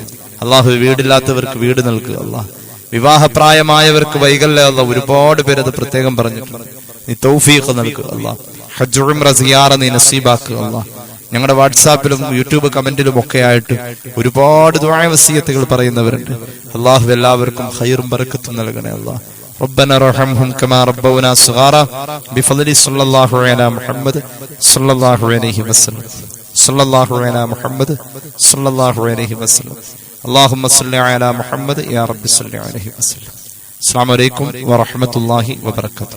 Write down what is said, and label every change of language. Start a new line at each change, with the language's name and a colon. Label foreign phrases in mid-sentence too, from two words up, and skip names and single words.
Malayalam: അല്ലാഹു വീടില്ലാത്തവർക്ക് വീട് നൽകുക അല്ലാഹ്. വിവാഹപ്രായമായവർക്ക് വൈകല്യ അല്ലാഹ്. ഒരുപാട് പേര് അത് പ്രത്യേകം പറഞ്ഞിട്ടുണ്ട്. നീ തൗഫീഖ് നൽകുക അല്ലാഹ്. ഹജ്ജ് ഉംറ സിയാറ നീ നസീബാക്കുക അല്ലാഹ്. ഞങ്ങളുടെ വാട്സാപ്പിലും യൂട്യൂബ് കമന്റിലും ഒക്കെ ആയിട്ട് ഒരുപാട് ദുആ വസിയത്തുകൾ പറയുന്നവരുണ്ട്. അള്ളാഹു എല്ലാവർക്കും ഖൈറും ബറക്കത്തും നൽകണേ.
Arabic: അല്ലാഹ് ربنا ارحمهم كما ربونا صغارا بفضل صلى الله على محمد صلى الله عليه وسلم صلى الله على محمد صلى الله عليه وسلم اللهم صل على محمد يا رب صل عليه وسلم. السلام عليكم ورحمة الله وبركاته.